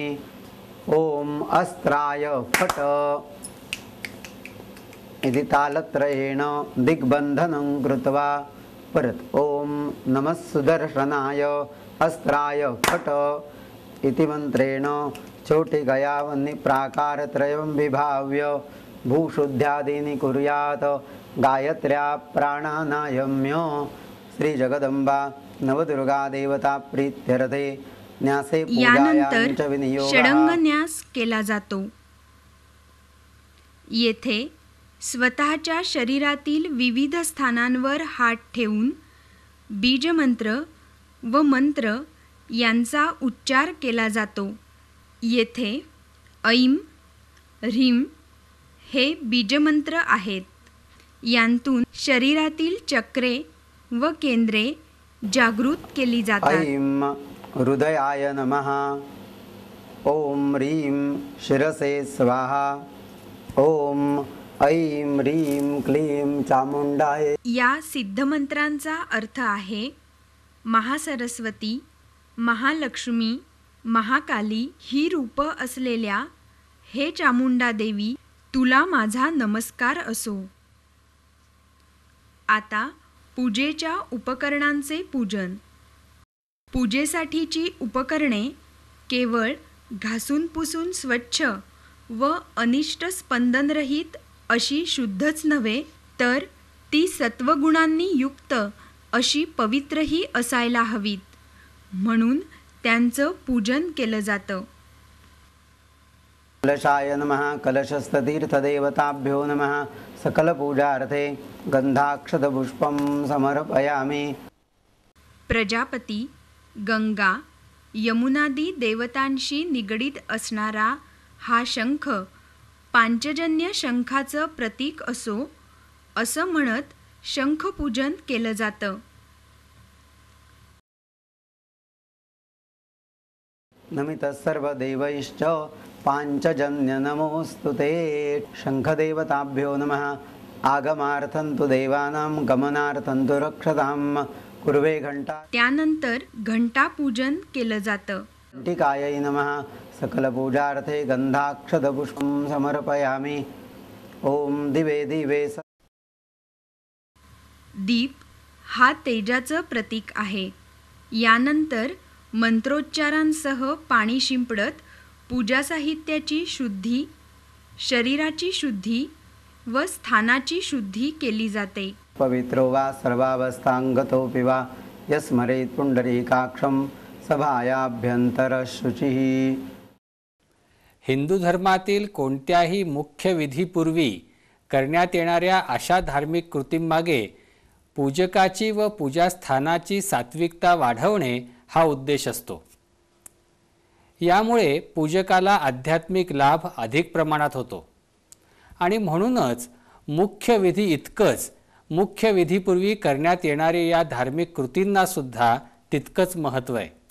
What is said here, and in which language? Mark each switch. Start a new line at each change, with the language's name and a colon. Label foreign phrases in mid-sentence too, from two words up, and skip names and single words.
Sanskrit: ओम अस्त्राय फट इति तालत्रयेण दिग्बन्धनं कृत्वा परत ओम नमः सुदर्शनाय अस्त्राय फट इति मंत्रेण चोटिगयावन्नि प्राकारत्रयं विभाव्य भूशुद्ध्यादीनि कुर्यात्। गायत्र्या प्राणानायम्य श्री जगदंबा नवदुर्गा देवता प्रीत्यर्थे न्यासे पूजायां विनियोगः।
Marathi: षडंगन्यास केला जातो। येथे स्वतःच्या शरीरातील विविध स्थानांवर हात ठेवून बीजमंत्र व मंत्र यांचा उच्चार केला जातो। येथे ऐं ह्रीं हे बीजमंत्र आहेत। यांतून शरीरातील चक्रे व केंद्रे जागृत केली जातात।
Sanskrit: ऐं हृदयाय नमः। ओम ह्रीं शिरसे स्वाहा। ओम ऐं ह्रीं क्लीं चामुंडाय।
Marathi: या सिद्धमंत्रांचा अर्थ आहे महासरस्वती, महालक्ष्मी, महाकाली ही रूप असलेल्या हे चामुंडा देवी, तुला माझा नमस्कार असो। आता पूजेच्या उपकरणांचे पूजन। पूजेसाठीची उपकरणे केवळ घासून पुसून स्वच्छ व अनिष्ट स्पंदनरहित अशी शुद्धच नव्हे, तर ती सत्वगुणांनी युक्त अशी पवित्रही असायला हवीत, म्हणून त्यांचं पूजन केलं जातं।
Sanskrit: कलशाय नमः। कलशस्थतीर्थदेवताभ्यो नमः। सकलपूजार्थे गंधाक्षतपुष्पं समर्पयामि।
Marathi: प्रजापती, गंगा, यमुनादी देवतांशी निगडीत असणारा हा शंख पांचजन्य शंखाचं प्रतीक असो असं म्हणत शंखपूजन केलं जातं।
Sanskrit: नमितः सर्वदेवैश्च पांचजन्य नमोस्तुते। शंखदेवताभ्यो नमः। आगमार्थं तु देवानां गमनार्थं तु रक्षतां कुर्वे घंटा।
Marathi: त्यानंतर घंटापूजन केलं जातं।
Sanskrit: घंटिकायै नमः। सकलपूजार्थे गंधाक्षतपुष्पं समर्पयामि। ओम दिवे दिवे।
Marathi: दीप हा तेजाचं प्रतीक आहे। यानंतर मंत्रोच्चारांसह पाणी शिंपडत पूजा साहित्याची शुद्धी, शरीराची शुद्धी व स्थानाची शुद्धी केली जाते।
Sanskrit: पवित्रो वा सर्वावस्थांगतोऽपि वा यस्मरेत् पुंडरीकाक्षं सभायाभ्यंतर शुचिः।
Marathi: हिंदू धर्मातील कोणत्याही मुख्य विधीपूर्वी करण्यात येणाऱ्या अशा धार्मिक कृतींमागे पूजकाची व पूजास्थानाची सात्विकता वाढवणे हा उद्देश असतो। यामुळे पूजकाला आध्यात्मिक लाभ अधिक प्रमाणात होतो आणि म्हणूनच मुख्य विधी इतकंच मुख्य विधीपूर्वी करण्यात येणाऱ्या या धार्मिक कृतींना सुद्धा तितकंच महत्त्व आहे।